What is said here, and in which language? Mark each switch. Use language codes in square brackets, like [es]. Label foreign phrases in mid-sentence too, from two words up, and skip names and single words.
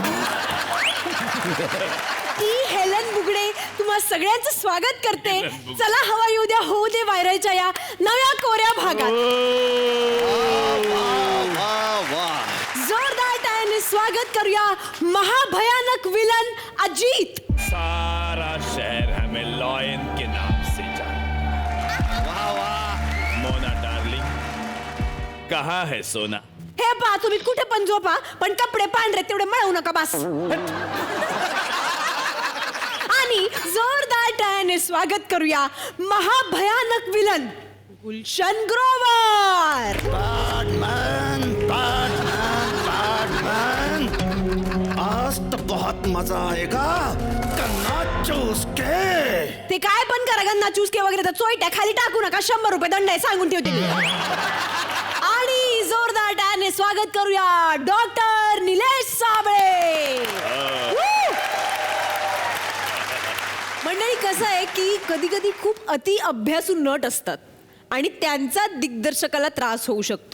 [mr] ती हेलन बुगडे तुम्हा सगळ्यांचं स्वागत करते. चला, हवा येऊ द्या होऊ दे व्हायरलच्या या नव्या कोऱ्या भागात. जोरदार टाळ्याने स्वागत करूया महाभयानक विलन अजीत. [hi] सारा शहर हमें लॉयन के नाम से जानता. वाह वाह. मोना डार्लिंग, कहाँ है सोना? [mr] हे पहा, तुम्ही कुठे पण झोपा, पण कपडे पांढरे तेवढे मळवू नका बस. आणि जोरदार टाळ्याने स्वागत करूया महाभयानक विलन गुलशन ग्रोवर. [hi] आज तो बहुत मजा आएगा. गन्ना चूस के. [mr] ते काय पण करा, [hi] गन्ना चुसके [mr] वगैरे तर चोईट्या खाली टाकू नका. 100 रुपये दंड आहे, सांगून ठेवते मी. आणि जोरदार टाळ्याने स्वागत करूया डॉक्टर निलेश साबळे. मंडळी, कसं आहे की कधी कधी खूप अति अभ्यासू नट असतात आणि त्यांचा दिग्दर्शकाला त्रास होऊ शकतो.